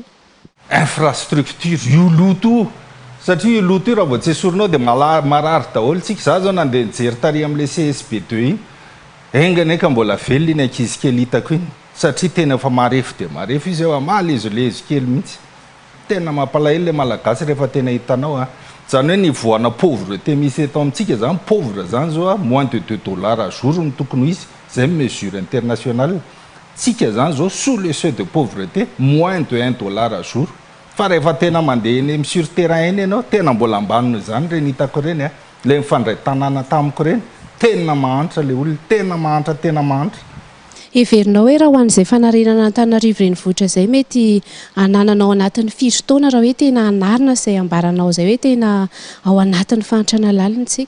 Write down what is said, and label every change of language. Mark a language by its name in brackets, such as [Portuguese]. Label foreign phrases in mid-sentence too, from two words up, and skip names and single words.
[Malagasy] infrastructure io loto satria io loto io raha vao tsy esorinao dia marary daholo tsika za zao nandeha nijery tary amin'le CSB2 iny engany eka mbola velona iny ankizy kely hitako iny satria tena efa marefo dia marefo izy eo amalezolezo kely mihitsy tena mampalahelo le malagasy rehefa tena hitanao a zany hoe nivoana pauvreté misy eto amintsika zany pauvre zany zao [French] a moins de $2 à jour [Malagasy] no tokony izy zay [French] mesure internationale [Malagasy] tsika zany zao [French] sous le seuil de pauvreté moins de $1 à jour [Malagasy] fa rehefa tena mandeha eny [French] sur terrain [Malagasy] eny ianao tena mbola ambaniny zany reny hitako reny a le mifandray tanàna tamiko reny tena mahantra le olona tena mahantra heverinao hoe raha ho an'izay fanarenana Antananarivo renivohitra zay mety anananao anatin'ny firy taona raha hoe tena anarina izay ambaranao zay hoe tena ao anatin'ny fahantrana lalintsika